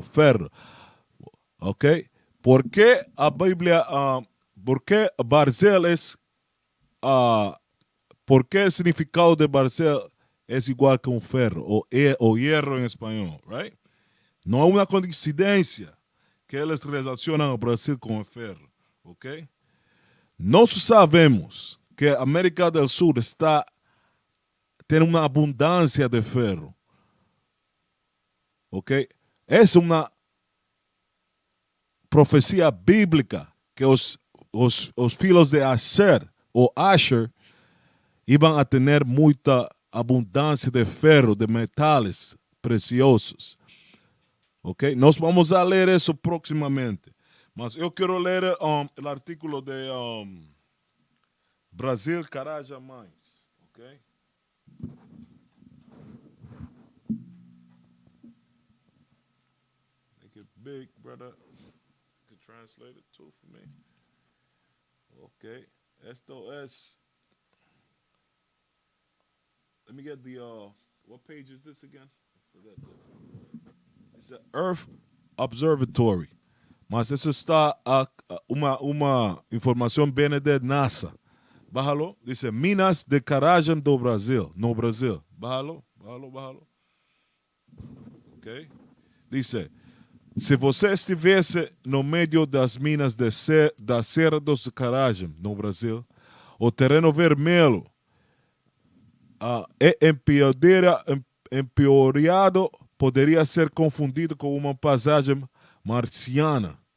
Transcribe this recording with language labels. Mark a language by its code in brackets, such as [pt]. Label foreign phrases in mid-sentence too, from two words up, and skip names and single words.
[es] Ok. ¿Por qué la Biblia, por qué Barzel es, por qué el significado de Barzel es igual que un ferro o hierro en español, right? No es una coincidencia que [pt] eles relacionam o Brasil com o ferro, ok? Nós sabemos que a América do Sul tem uma abundância de ferro, ok? Essa é uma profecia bíblica que os filhos de Asher ou Asher iam a ter muita abundância de ferro, de metais preciosos. Ok, nós vamos a ler isso proximamente. Mas eu quero ler o artículo de Brasil Caraja Mais. [en] Ok? Make it big, brother. You can translate it too for me. [es] Ok. Esto es. [en] Let me get the. What page is this again? I forgot. It's the Earth Observatory. [pt] Mas isso está uma informação bem de NASA. [es] Bájalo. Dice Minas de Carajam do Brasil. No Brasil. Bájalo. Ok. [pt] Dice, se você estivesse no meio das minas da Serra dos Carajam, no Brasil, o terreno vermelho é empeorado, poderia ser confundido com uma paisagem marciana.